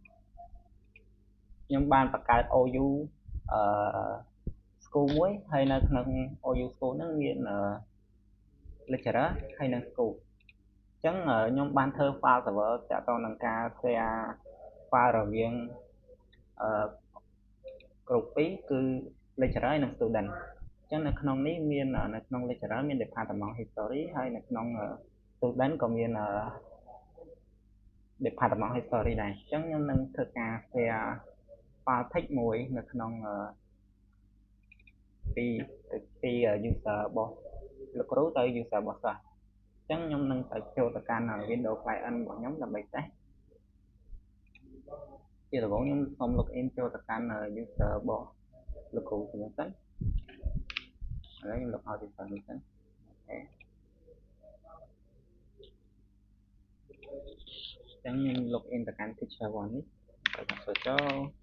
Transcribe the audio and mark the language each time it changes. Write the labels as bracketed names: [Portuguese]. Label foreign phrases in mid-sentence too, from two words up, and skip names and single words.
[Khmer] ខ្ញុំបានបង្កើត OU school មួយហើយនៅក្នុង OU school ហ្នឹងមានlecturer ហើយនឹង school អញ្ចឹងខ្ញុំបានធ្វើ [English] file server [Khmer] តាក់ទងនឹងការ [English] share file [Khmer] រវាង group 2គឺ lecturer ហើយនិង student អញ្ចឹងនៅក្នុងនេះមាននៅក្នុង lecturer មាន [English] department history [Khmer] ហើយនៅក្នុង student ក៏មាន [English] department history [Khmer] ដែរអញ្ចឹងខ្ញុំនឹងធ្វើការ [English] share file text [Khmer] មួយនៅក្នុងពី user របស់លោកគ្រូទៅ user របស់សិស្សអញ្ចឹងខ្ញុំនឹងទៅចូលទៅកាន់ [English] Windows client [Khmer] របស់ខ្ញុំដើម្បីតេស្ត ជាដំបូងខ្ញុំសូម login ចូលទៅកាន់ user របស់លោកគ្រូខ្ញុំសិនឥឡូវខ្ញុំ [English] log out [Khmer] ពីសិននេះសិនអូខេអញ្ចឹងខ្ញុំ login ទៅកាន់ teacher 1នេះហើយខ្ញុំចូល